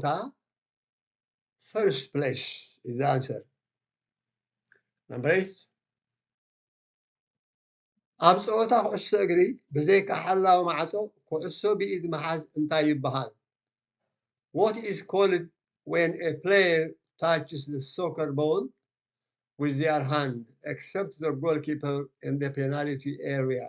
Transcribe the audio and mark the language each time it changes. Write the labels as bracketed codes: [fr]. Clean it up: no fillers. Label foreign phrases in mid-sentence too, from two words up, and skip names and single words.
[en] First place is the answer. Number 8. [ti] ኣብ ፀወታ ኩዕሶ እግሪ ብዘይካ ሓላዊ ማዕፆ ኩዕሶ ብኢድ መሓዝ እንታይ ይበሃል? [en] What is called when a player touches the soccer ball with their hand except the goalkeeper in the penalty area?